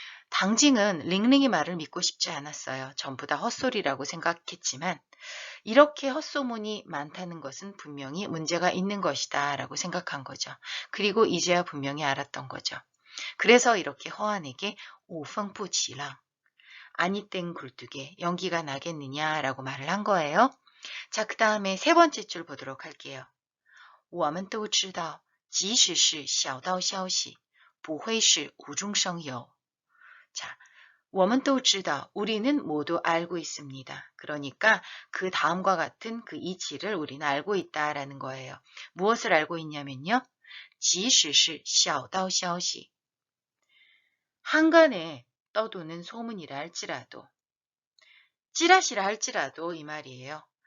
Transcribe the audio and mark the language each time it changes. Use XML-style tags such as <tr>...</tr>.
<ko>당징은 링링이 말을 믿고 싶지 않았어요. 전부 다 헛소리라고 생각했지만 이렇게 헛소문이 많다는 것은 분명히 문제가 있는 것이다 라고 생각한 거죠. 그리고 이제야 분명히 알았던 거죠. 그래서 이렇게 허한에게 우펑푸치랑 아니 땐 굴뚝에 연기가 나겠느냐라고 말을 한 거예요. 자, 그 다음에 세 번째 줄 보도록 할게요.</ko> <zh>我们都知道即使是小道消息不会是无中生有.</zh> <ko>자,</ko> <zh>我们都知道</zh> <ko>우리는 모두 알고 있습니다. 그러니까 그 다음과 같은 그 이치를 우리는 알고 있다라는 거예요. 무엇을 알고 있냐면요.</ko> <zh>即使是小道消息</zh> <ko>한간에 떠도는 소문이라 할지라도 찌라시라 할지라도 이 말이에요.</ko>